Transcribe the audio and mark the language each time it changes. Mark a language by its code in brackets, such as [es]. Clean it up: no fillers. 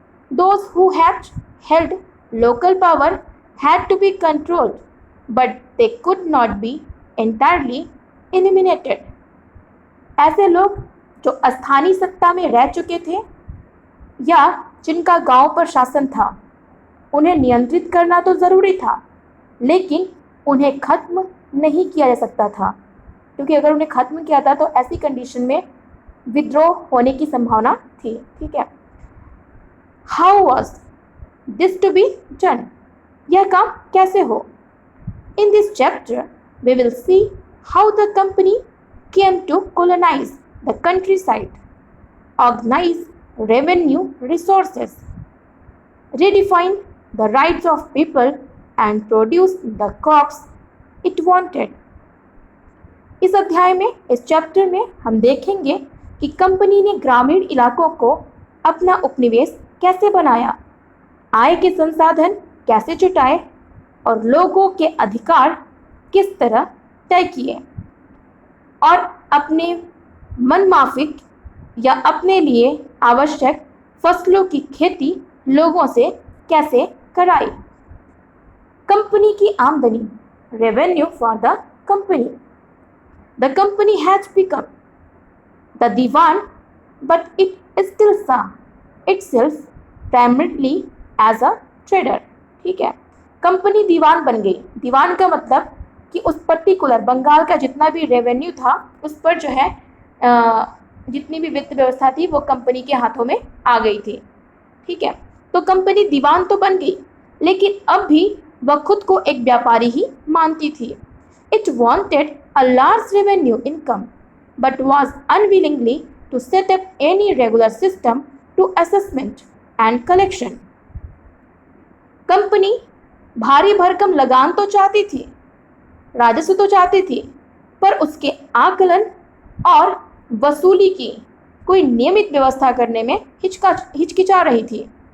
[en] Those who had held local power had to be controlled but they could not be entirely eliminated. [hi] ऐसे लोग जो स्थानीय सत्ता में रह चुके थे या जिनका गांव पर शासन था, उन्हें नियंत्रित करना तो ज़रूरी था, लेकिन उन्हें खत्म नहीं किया जा सकता था, क्योंकि अगर उन्हें खत्म किया था तो ऐसी कंडीशन में विद्रोह होने की संभावना थी। ठीक है, [en] How was this to be done? [hi] यह काम कैसे हो? [en] In this chapter we will see how the company came to colonize the countryside, organize revenue resources, redefine the rights of people and produce the crops it wanted. [hi] इस अध्याय में, इस chapter में हम देखेंगे कि कंपनी ने ग्रामीण इलाकों को अपना उपनिवेश कैसे बनाया, आय के संसाधन कैसे जुटाए और लोगों के अधिकार किस तरह तय किए और अपने मनमाफिक या अपने लिए आवश्यक फसलों की खेती लोगों से कैसे कराई। कंपनी की आमदनी, [en] Revenue for the company. The company has become the Diwan, but it still saw itself primarily as a trader. [hi] ठीक है, कंपनी दीवान बन गई. दीवान का मतलब कि उस पर्टिकुलर बंगाल का जितना भी रेवेन्यू था उस पर जो है जितनी भी वित्त व्यवस्था थी वो कंपनी के हाथों में आ गई थी. ठीक है, तो कंपनी दीवान तो बन गई, लेकिन अब भी वह खुद को एक व्यापारी ही मानती थी. [en] It wanted a large revenue income, but was unwillingly to set up any regular system to assessment and collection. [hi] Company भारी भरकम लगान तो चाहती थी, राजस्व तो चाहती थी, पर उसके आकलन और वसूली की कोई नियमित व्यवस्था करने में हिचकिचा रही थी.